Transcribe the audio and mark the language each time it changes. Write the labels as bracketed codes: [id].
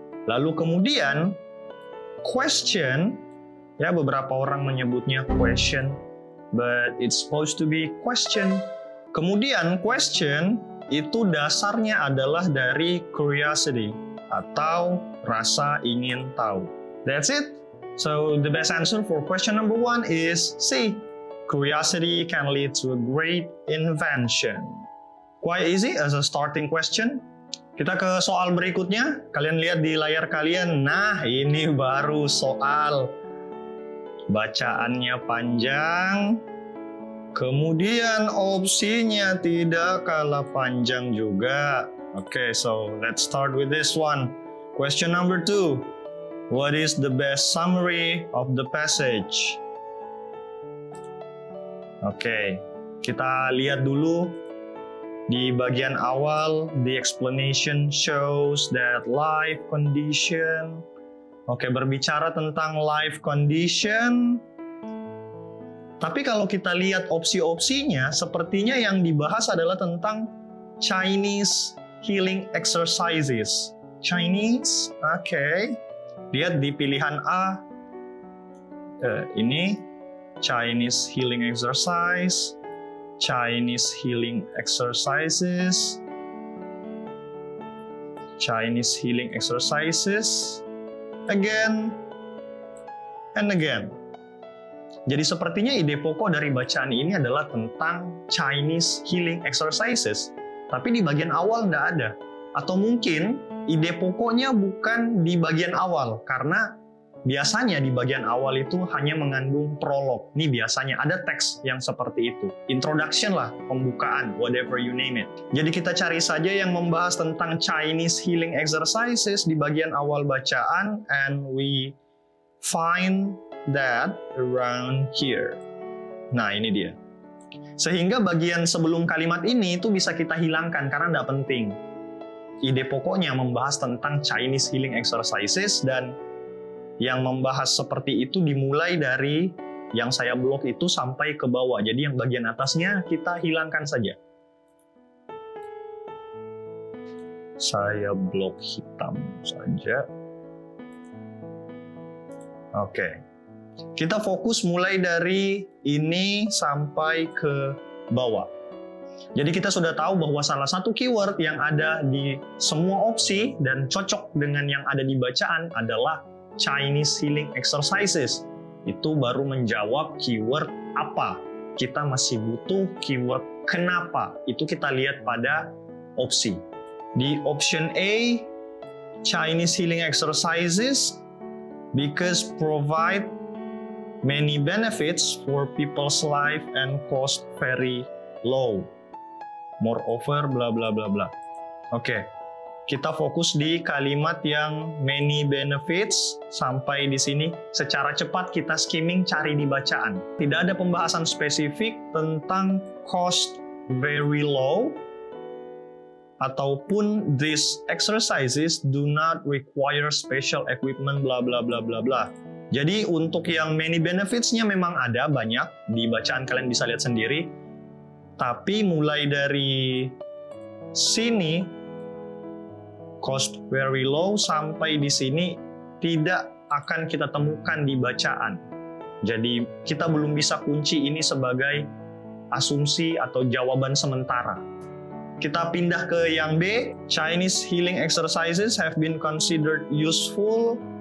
[id] Lalu kemudian question, ya beberapa orang menyebutnya question, [en] but it's supposed to be question. [id] Kemudian question itu dasarnya adalah dari curiosity atau rasa ingin tahu. [en] That's it. So the best answer for question number 1 is C. Curiosity can lead to a great invention. Quite easy as a starting question. [id] Kita ke soal berikutnya. Kalian lihat di layar kalian. Nah, ini baru soal. Bacaannya panjang. Kemudian opsinya tidak kalah panjang juga. [en] Okay, so let's start with this one. Question number 2. What is the best summary of the passage? [id] Okay, kita lihat dulu. Di bagian awal, [en] the explanation shows that life condition. [id] Oke, berbicara tentang life condition. Tapi kalau kita lihat opsi-opsinya, sepertinya yang dibahas adalah tentang Chinese healing exercises. Chinese, oke. Lihat di pilihan A. Ini Chinese healing exercise. [en] Chinese healing exercises. Chinese healing exercises. Again and again. [id] Jadi sepertinya ide pokok dari bacaan ini adalah tentang Chinese healing exercises. Tapi di bagian awal nggak ada. Atau mungkin ide pokoknya bukan di bagian awal. Karena biasanya di bagian awal itu hanya mengandung prolog. Ini biasanya ada teks yang seperti itu. Introduction lah, pembukaan, [en] whatever you name it. [id] Jadi kita cari saja yang membahas tentang Chinese healing exercises di bagian awal bacaan. [en] And we find that around here. [id] Nah, ini dia. Sehingga bagian sebelum kalimat ini itu bisa kita hilangkan karena tidak penting. Ide pokoknya membahas tentang Chinese healing exercises dan yang membahas seperti itu dimulai dari yang saya blok itu sampai ke bawah. Jadi yang bagian atasnya kita hilangkan saja. Saya blok hitam saja. Oke. Kita fokus mulai dari ini sampai ke bawah. Jadi kita sudah tahu bahwa salah satu keyword yang ada di semua opsi dan cocok dengan yang ada di bacaan adalah Chinese healing exercises. Itu baru menjawab keyword apa. Kita masih butuh keyword kenapa. Itu kita lihat pada opsi. [en] Di option A, Chinese healing exercises because provide many benefits for people's life and cost very low. [id] Moreover, bla bla bla bla. Oke, kita fokus di kalimat yang many benefits sampai di sini. Secara cepat kita skimming cari di bacaan. Tidak ada pembahasan spesifik tentang cost very low ataupun [en] these exercises do not require special equipment [id] bla bla bla bla bla. Jadi untuk yang many benefits-nya memang ada banyak, di bacaan kalian bisa lihat sendiri. Tapi mulai dari sini, cost very low sampai di sini tidak akan kita temukan di bacaan. Jadi kita belum bisa kunci ini sebagai asumsi atau jawaban sementara. Kita pindah ke yang B, [en] Chinese healing exercises have been considered useful.